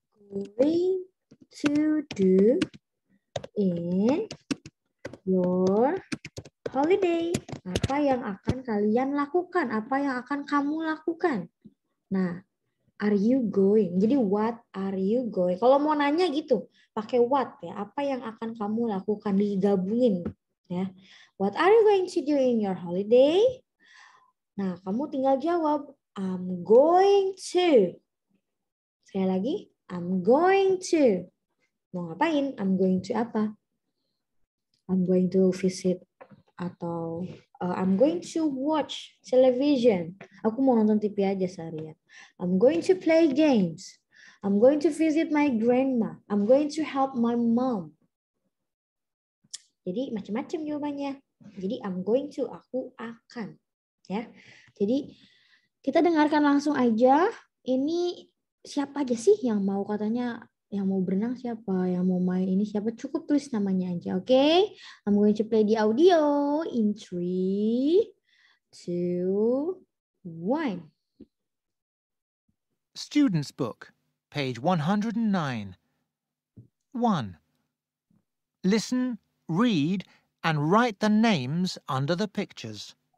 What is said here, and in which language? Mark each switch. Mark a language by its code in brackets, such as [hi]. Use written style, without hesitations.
[en] going to do in your holiday? [id] Apa yang akan kalian lakukan? Apa yang akan kamu lakukan? [en] Nah, are you going? Jadi what are you going? [id] Kalau mau nanya gitu, pakai what ya. Apa yang akan kamu lakukan? Digabungin ya. [en] What are you going to do in your holiday? [id] Nah, kamu tinggal jawab, [en] I'm going to. Sekali lagi, I'm going to. [id] Mau ngapain? [en] I'm going to apa? I'm going to visit atau I'm going to watch television. [id] Aku mau nonton TV aja seharian. [en] I'm going to play games. I'm going to visit my grandma. I'm going to help my mom. [id] Jadi macam-macam jawabannya. Jadi [en] I'm going to, [id] aku akan. Ya. Jadi kita dengarkan langsung aja. Ini siapa aja sih yang mau katanya, yang mau berenang siapa, yang mau main ini siapa, cukup tulis namanya aja, oke? [en] I'm going to play the audio in 3, 2, 1. Student's Book, page 109. 1. Listen, read, and write the names under the pictures.